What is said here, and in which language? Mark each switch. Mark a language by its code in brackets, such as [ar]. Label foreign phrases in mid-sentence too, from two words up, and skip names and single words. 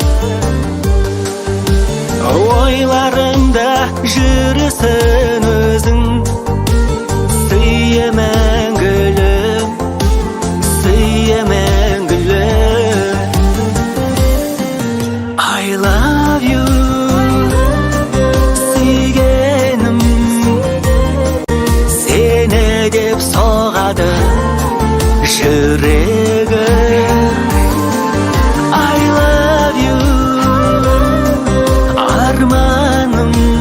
[kk] Ойларымда жүрісің өзің, сүйемін гүлім, сүйемін гүлім. [en] I love you. [kk] Деп соғады жүрегім. [en] I love you, [kk] арманым.